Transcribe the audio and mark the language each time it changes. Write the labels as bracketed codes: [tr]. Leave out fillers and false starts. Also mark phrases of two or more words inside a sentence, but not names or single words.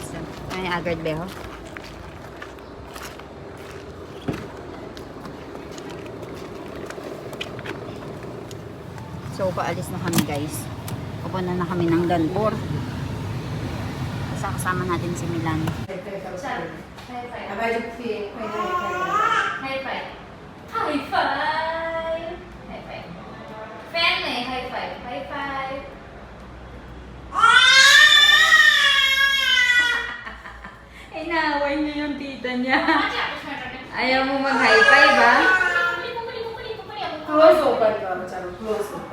[tl] Ay, agad beho. So, paalis na kami guys. Pupunta na kami ng Danpor. Kasama natin si Milan. [en] high five high five high five fan में high five high five [tl] Inaway niya yung tita niya. Ayaw mo mag-high five ba? [en] close open [hi] करो चलो [en] close open